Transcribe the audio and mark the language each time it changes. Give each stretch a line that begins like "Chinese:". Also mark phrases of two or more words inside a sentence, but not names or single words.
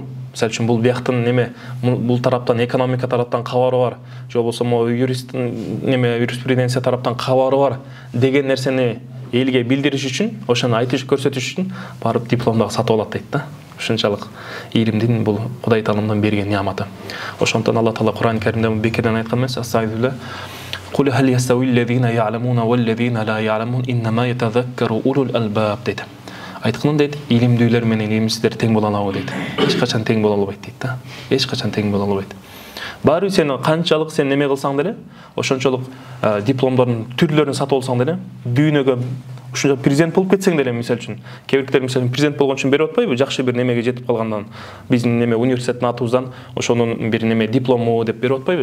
Kyrgyz: Мисалы үчүн бул бияктын неме бул тараптан экономика тараптан кабары бар, же болбосо юрист неме юриспруденция тараптан кабары бар деген нерсени элге билдириш үчүн, ошону айтыш көрсөтүш үчүн барып дипломдогу сатып алат дейт да. Ушунчалык илимдин бул Кудай таалымдан берген неаматы. Ошондон Алла Таала Кур'ан Каримде бекерден айткан эмес, астагфирулла.
Arabic: قل هل يستوي الذين يعلمون والذين لا يعلمون إنما يتذكر أولو الألباب дейт.
Kyrgyz: Айткан дейт, илимдүүлөр менен илимсиздер тең боло алабы дейт. Эч качан тең боло албайт дейт да. Эч качан тең боло албайт. Баары сен канчалык сен неме кылсаң деле, ошончолук дипломдордун түрлөрүн сатып алсаң деле, дүйнөгө ушунча президент болуп кетсең деле, мисалы үчүн, кээ мисалы президент болгон үчүн берип атпайбы, жакшы бир немеге жетип калгандан, биздин неме университеттин атыбыздан ошонун бир неме диплому деп берип атпайбы?